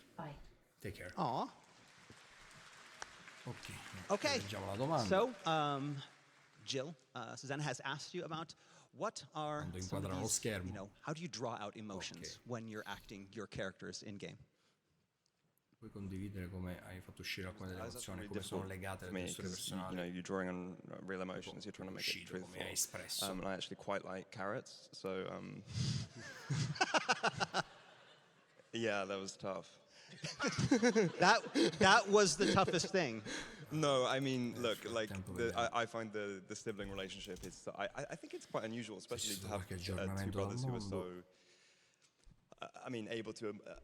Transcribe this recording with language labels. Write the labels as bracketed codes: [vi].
[en] Bye. Take care. Aw. Okay. So, Jill, Susanna has asked you about what are some of these, how do you draw out emotions when you're acting your characters in game? [it] Puoi condividere come hai fatto uscire alcune delle emozioni, come sono legate alle storie personali. [en] You're drawing on real emotions, you're trying to make it truthful. [it] Come hai espresso. [en] And I actually quite like carrots, so yeah, that was tough. that was the toughest thing. No, I mean, look, like I find the sibling relationship is I think it's quite unusual, especially to have two brothers who are so able to